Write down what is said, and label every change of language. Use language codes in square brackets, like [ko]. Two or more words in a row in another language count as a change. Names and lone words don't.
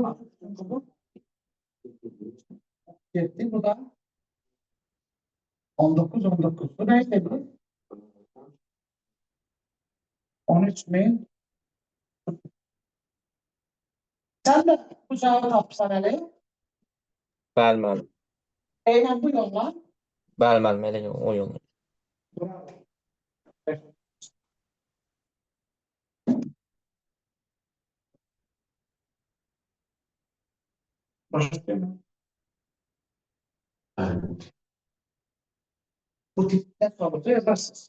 [tr] Bu gitti. Bu da 19, 19. Bu neyse bu? 13.000. Sen de bu cevabı tapsan hele. [az] Bəli, müəllim. Eyle bu yolla. Bəli, müəllim, elə o yolda. [tr] Bravo. Başlayalım. Bu tipten sorusu yazarsınız.